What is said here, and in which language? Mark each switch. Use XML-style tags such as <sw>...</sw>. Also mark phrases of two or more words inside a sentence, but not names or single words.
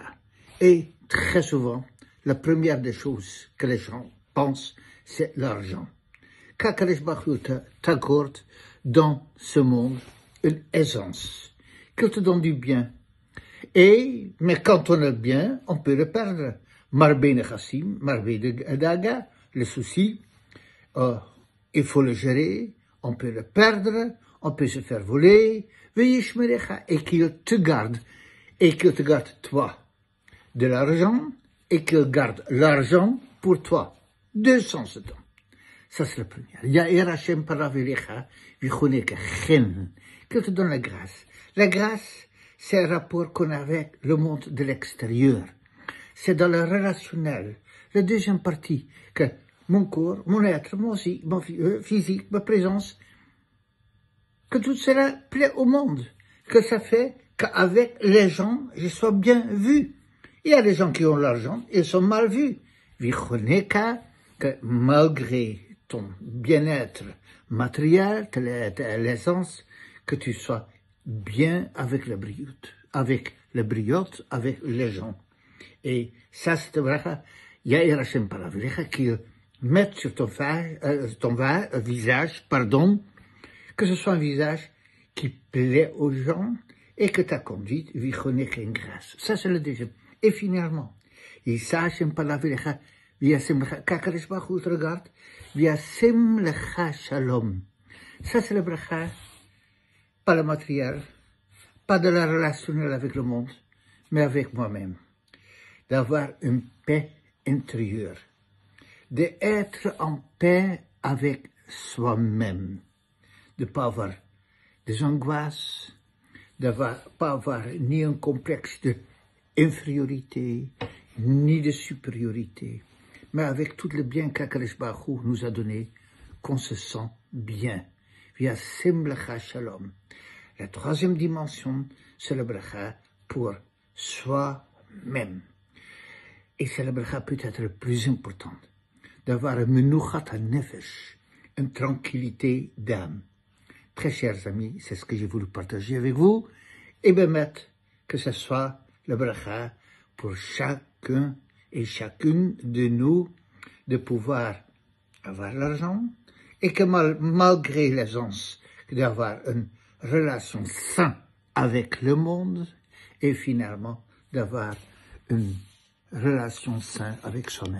<fr>Et très souvent, la première des choses que les gens pensent, c'est l'argent. Qu'</fr> <he>הקדוש ברוך הוא</he> <fr>t'accorde dans ce monde une aisance, qu'il te donne du bien. Mais quand on a le bien, on peut le perdre.</fr> <he>מרבה נכסים, מרבה דאגה,</he> <fr>le souci, il faut le gérer, on peut le perdre, on peut se faire voler, et qu'il te garde toi de l'argent, et qu'il garde l'argent pour toi. 2 sens dedans. Ça c'est la première.</fr> <he>יאר השם פניו אליך ויחנך, חן,</he> <fr>qu'il te donne la grâce. La grâce, c'est un rapport qu'on a avec le monde de l'extérieur. C'est dans le relationnel. La deuxième partie, que mon corps, mon être, moi aussi, mon physique, ma présence, que tout cela plaît au monde, que ça fait qu'avec les gens, je sois bien vu. Il y a des gens qui ont l'argent, ils sont mal vus. V'choneka, que malgré ton bien-être matériel, l'essence, que tu sois bien avec la briote, avec les gens. Et ça, c'est le bracha,</fr> <he>יאר השם פניו אליך,</he> <fr>qu'il mette sur ton visage, que ce soit un visage qui plaît aux gens et que ta conduite v'choneka une grâce. Ça, c'est le deuxième. Et finalement,</fr> <he>ישא השם פניו אליך וישם לך,</he> <fr>qu'Akadosh Baruch Hu te regarde,</fr> <he>וישם לך שלום.</he> <fr>Ça, c'est le bracha, pas le matériel, pas de la relationnelle avec le monde, mais avec moi-même. D'avoir une paix intérieure, d'être en paix avec soi-même, de ne pas avoir des angoisses, de ne pas avoir ni un complexe d'infériorité, ni de supériorité, mais avec tout le bien qu'</fr> <he>הקדוש ברוך הוא</he> <fr>nous a donné, qu'on se sent bien.</fr> <he>וישם לך שלום.</he> <fr>La troisième dimension, c'est le bracha pour soi-même. Et c'est le bracha peut-être le plus important, d'avoir un</fr> <he>מנוחת נפש,</he> <fr>une tranquillité d'âme. Très chers amis, c'est ce que j'ai voulu partager avec vous, et permettre que ce soit le bracha pour chacun et chacune de nous, de pouvoir avoir l'argent, et que malgré l'aisance, d'avoir une relation saine avec le monde, et finalement d'avoir une relation saine avec soi-même.</fr>